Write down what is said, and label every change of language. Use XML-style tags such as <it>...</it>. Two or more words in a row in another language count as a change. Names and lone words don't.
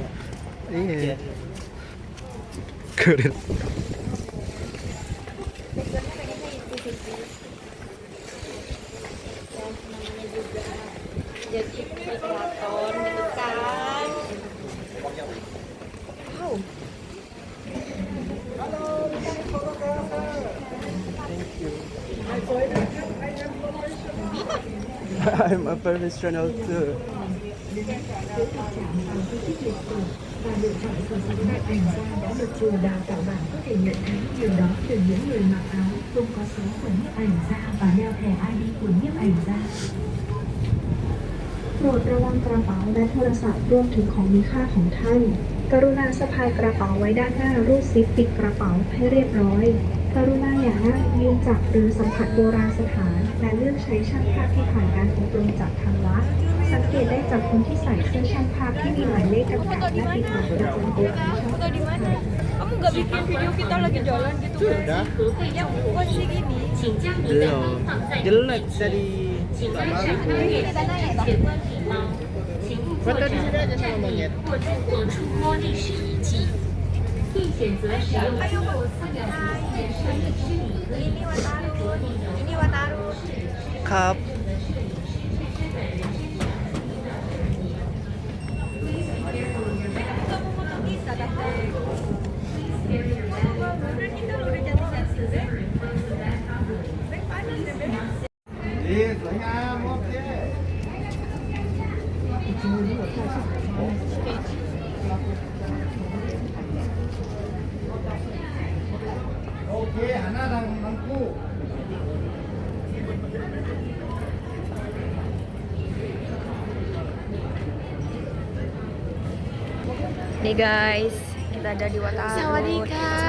<id>Iya. Kurir. Namanya juga jadi kreator gitu kan.</id> <en>Wow. Thank you. I'm a professional too.</en> <vi>Và lựa chọn sử dụng loại ảnh da đã được trường đào tạo bạn có thể nhận thấy điều đó từ những người mặc áo không có số của nhiếp ảnh gia và đeo thẻ ID của nhiếp ảnh gia.</vi> <th>โปรดระวังกระเป๋าและโทรศัพท์รวมถึงของมีค่าของท่าน กรุณาสะพายกระเป๋าไว้ด้านหน้ารูดซิปปิดกระเป๋าให้เรียบร้อย กรุณาอย่านั่งยืนจับหรือสัมผัสโบราณสถาน และเลือกใช้ช่างภาพที่ผ่านการอบรมจากทางวัด สังเกตได้จากคนที่ใส่เสื้อช่างภาพที่มีหมายเลขกำกับและติดต่อประจำตัวของช่าง</th> <id>Foto di mana? Kamu nggak bikin video kita lagi jalan gitu kan? Sudah. Yang posisi gini. Belum. Jelek dari Ini kita naik Bang. foto di sini aja sama monyet. Ini Wataru. Cup. Kamu foto kita kan? Bener kita lo udah cantik-cantik deh. Baik panas deh, Beb.</id> <th>สวยงามโอเคโอเคหันหน้าทั้งคู่</th> <id>Nih guys, kita ada di Wataru. Sawadika.</id>